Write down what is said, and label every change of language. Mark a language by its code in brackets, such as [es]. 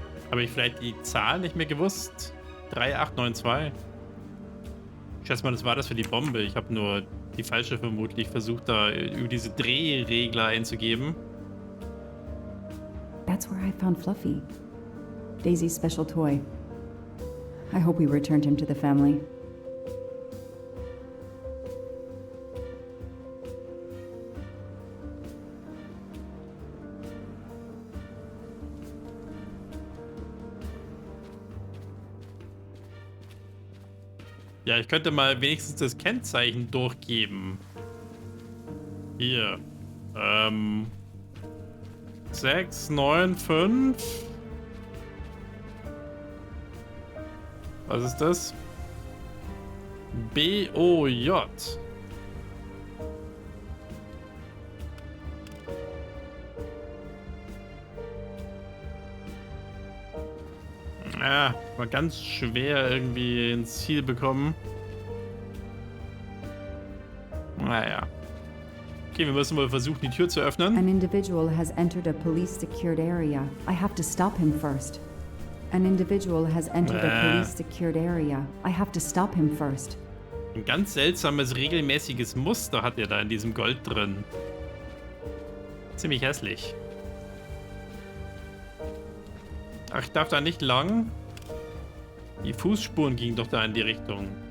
[de] Habe ich vielleicht die Zahl nicht mehr gewusst? 3892. Ich schätze mal, das war das für die Bombe. Ich habe nur die falsche vermutlich versucht, da über diese Drehregler einzugeben. [en] That's where I found Fluffy. Daisy's special toy. I hope we returned him to the family. [de] Ja, ich könnte mal wenigstens das Kennzeichen durchgeben. Hier. 695. Was ist das? BOJ. Ja, war ganz schwer irgendwie ins Ziel bekommen. Naja. Okay, wir müssen wohl versuchen, die Tür zu öffnen. [en] An individual has entered a police-secured area. I have to stop him first. An individual has entered a police-secured area. I have to stop him first. [de] Ein ganz seltsames, regelmäßiges Muster hat er da in diesem Gold drin. Ziemlich hässlich. Ach, ich darf da nicht lang. Die Fußspuren gingen doch da in die Richtung.